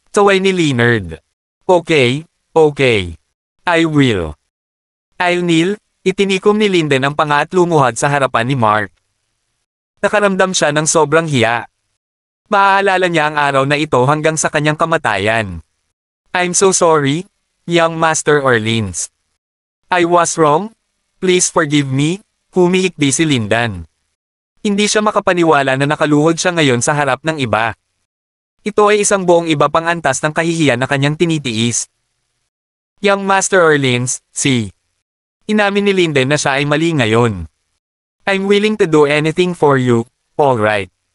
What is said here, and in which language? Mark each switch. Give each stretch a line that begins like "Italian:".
Filipino: Taway ni Leonard.
English: Okay. I will. I'll kneel.
Filipino: Itinikom ni Linden ang panga at lumuhad sa harapan ni Mark. Nakaramdam siya ng sobrang hiya. Maaalala niya ang araw na ito hanggang sa kanyang kamatayan.
English: I'm so sorry, young Master Orleans. I was wrong. Please forgive me.
Filipino: Humihikbi si Lindan. Hindi siya makapaniwala na nakaluhod siya ngayon sa harap ng iba. Ito ay isang buong iba pang antas ng kahihiyan na kanyang tinitiis. Young Master Orleans, Inamin ni Linden na siya ay mali ngayon.
English: I'm willing to do anything for you, alright.